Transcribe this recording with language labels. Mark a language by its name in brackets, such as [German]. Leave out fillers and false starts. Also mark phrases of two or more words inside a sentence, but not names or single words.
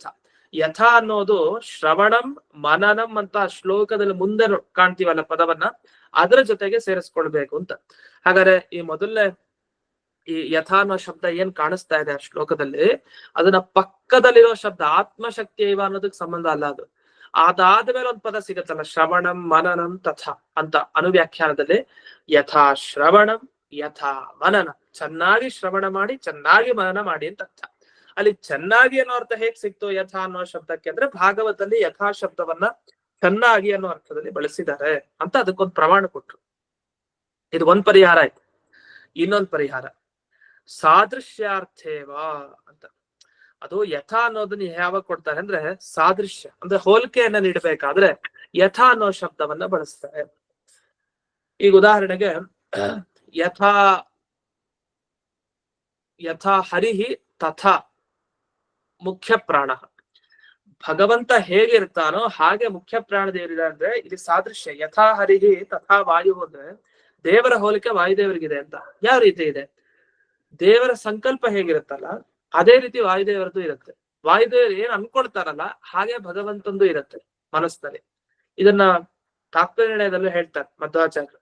[Kannada] ಯಥಾ ಅನ್ನೋದು [Sanskrit] ಶ್ರವಣಂ ಮನನಂ [Kannada] ಅಂತ ಶ್ಲೋಕದಲ್ಲಿ ಮುಂದೆ ಕಾಣ್ತೀವಲ್ಲ ಪದವನ್ನ, ಅದರ ಜೊತೆಗೆ ಸೇರಿಸ್ಕೊಳ್ಬೇಕು ಅಂತ. ಹಾಗಾದ್ರೆ ಈ ಮೊದಲನೇ ಈ ಯಥಾ ಅನ್ನೋ ಶಬ್ದ ಏನ್ ಕಾಣಿಸ್ತಾ ಇದೆ ಆ ಶ್ಲೋಕದಲ್ಲಿ, ಅದನ್ನ ಪಕ್ಕದಲ್ಲಿರೋ ಶಬ್ದ ಆತ್ಮಶಕ್ತಿ ಇವ ಅನ್ನೋದಕ್ಕೆ ಸಂಬಂಧ ಅಲ್ಲ ಅದು. ಅದಾದ್ಮೇಲೆ ಒಂದ್ ಪದ ಸಿಗತ್ತಲ್ಲ [Sanskrit] ಶ್ರವಣಂ ಮನನಂ ತಥಾ [Kannada] ಅಂತ ಅನುವ್ಯಾಖ್ಯಾನದಲ್ಲಿ [Sanskrit] ಯಥಾ ಶ್ರವಣಂ ಯಥಾ ಮನನ, [Kannada] ಚೆನ್ನಾಗಿ ಶ್ರವಣ ಮಾಡಿ ಚೆನ್ನಾಗಿ ಮನನ ಮಾಡಿ ಅಂತ ಅರ್ಥ. ಅಲ್ಲಿ ಚೆನ್ನಾಗಿ ಅನ್ನೋ ಅರ್ಥ ಹೇಗ್ ಸಿಕ್ತು ಯಥಾ ಅನ್ನೋ ಶಬ್ದಕ್ಕೆ ಅಂದ್ರೆ ಭಾಗವತದಲ್ಲಿ ಯಥಾ ಶಬ್ದವನ್ನ ಚೆನ್ನಾಗಿ ಅನ್ನೋ ಅರ್ಥದಲ್ಲಿ ಬಳಸಿದ್ದಾರೆ ಅಂತ ಅದಕ್ಕೊಂದು ಪ್ರಮಾಣ ಕೊಟ್ರು. ಇದು ಒಂದ್ ಪರಿಹಾರ ಆಯ್ತು. ಇನ್ನೊಂದು ಪರಿಹಾರ ಸಾದೃಶ್ಯಾರ್ಥೇವಾ ಅಂತ. ಅದು ಯಥಾ ಅನ್ನೋದನ್ನ ಯಾವಾಗ ಕೊಡ್ತಾರೆ ಅಂದ್ರೆ ಸಾದೃಶ್ಯ ಅಂದ್ರೆ ಹೋಲಿಕೆಯನ್ನ ನೀಡಬೇಕಾದ್ರೆ ಯಥಾ ಅನ್ನೋ ಶಬ್ದವನ್ನ ಬಳಸ್ತಾರೆ. ಈಗ ಉದಾಹರಣೆಗೆ [Sanskrit] ಯಥಾ ಯಥಾ ಹರಿಹಿ ತಥಾ ಮುಖ್ಯ ಪ್ರಾಣ, [Kannada] ಭಗವಂತ ಹೇಗಿರ್ತಾನೋ ಹಾಗೆ ಮುಖ್ಯ ಪ್ರಾಣದೇವರಿದೆ ಅಂದ್ರೆ ಇಲ್ಲಿ ಸಾದೃಶ್ಯ. [Sanskrit] ಯಥಾ ಹರಿಹಿ ತಥಾ ವಾಯು [Kannada] ಅಂದ್ರೆ ದೇವರ ಹೋಲಿಕೆ ವಾಯುದೇವರಿಗಿದೆ ಅಂತ. ಯಾವ ರೀತಿ ಇದೆ? ದೇವರ ಸಂಕಲ್ಪ ಹೇಗಿರುತ್ತಲ್ಲ ಅದೇ ರೀತಿ ವಾಯುದೇವರದ್ದು ಇರುತ್ತೆ. ವಾಯುದೇವರು ಏನ್ ಅನ್ಕೊಳ್ತಾರಲ್ಲ ಹಾಗೆ ಭಗವಂತಂದು ಇರುತ್ತೆ ಮನಸ್ಸಿನಲ್ಲಿ. ಇದನ್ನ ತಾತ್ಪರ್ಯದಲ್ಲೂ ಹೇಳ್ತಾರೆ ಮಧ್ವಾಚಾರ್ಯರು.